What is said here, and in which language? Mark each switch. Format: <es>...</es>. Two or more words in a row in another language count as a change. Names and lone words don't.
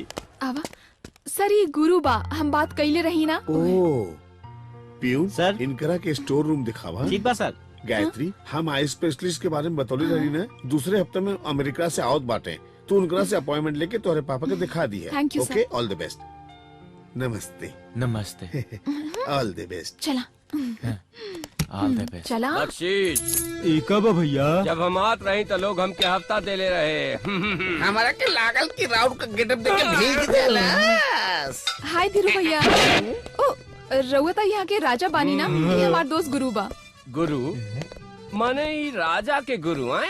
<bho>आवा सर, ये गुरु बा, हम बात कैले रही ना। पियून सर, इनकरा के</bho> <en>store room</en> <bho>दिखावा। ठीक बा सर। गायत्री, हम</bho> <en>eye specialist</en> <bho>के बारे में बतौली रही ना, दूसरे हफ्ते में अमेरिका से आवत बाटे। तू उनकरा से अपॉइंटमेंट लेके तोहरे पापा के दिखा दी है।</bho> <en>Thank you, ओके, sir. All the best. Namaste.</en> <bho>नमस्ते।</bho> <en>All the best.</en> <bho>चला</bho> <en>All the best.</en> <bho>चला। बख्शीश कब भैया? जब हम आत रही तो लोग हमके हफ्ता दे ले रहे। हमारा के लागल की राउंड का गेटअप देके भेज देला। हाय धीरू भैया। ओ रउआ यहाँ के राजा बानी ना, ये हमार दोस्त गुरु बा। गुरु माने ई राजा के गुरु आए?</bho>